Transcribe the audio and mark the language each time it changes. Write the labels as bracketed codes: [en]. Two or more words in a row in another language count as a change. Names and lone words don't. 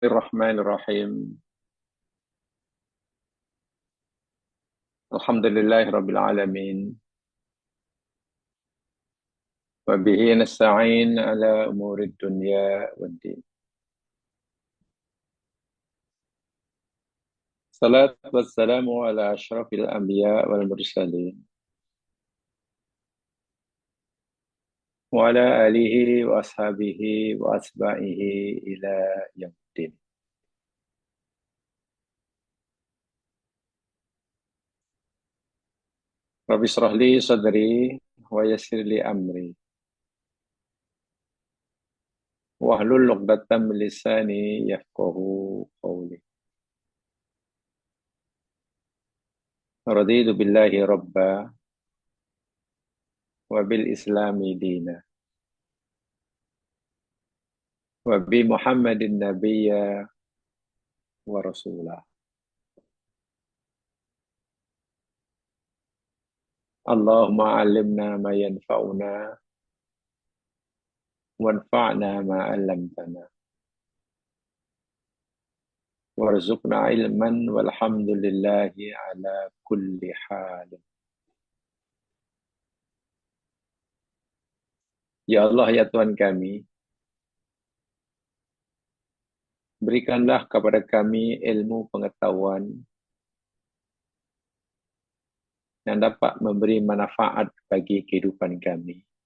[ar] بسم الله الرحمن الرحيم. الحمد لله رب العالمين. وبه نستعين على أمور الدنيا والدين. الصلاة والسلام على أشرف الأنبياء والمرسلين وعلى آله وأصحابه وأتباعه إلى يوم الدين. رب اشرح لي صدري ويسر لي أمري واحلل عقدة من لساني يفقهوا قولي. رضيت بالله ربا وبالإسلام دينا وبمحمد نبيا ورسولا. اللهم علمنا ما ينفعنا وانفعنا ما علمتنا وارزقنا علما والحمد لله على كل حال. [id] Ya Allah, ya Tuhan kami, berikanlah kepada kami ilmu pengetahuan yang dapat memberi manfaat bagi kehidupan kami.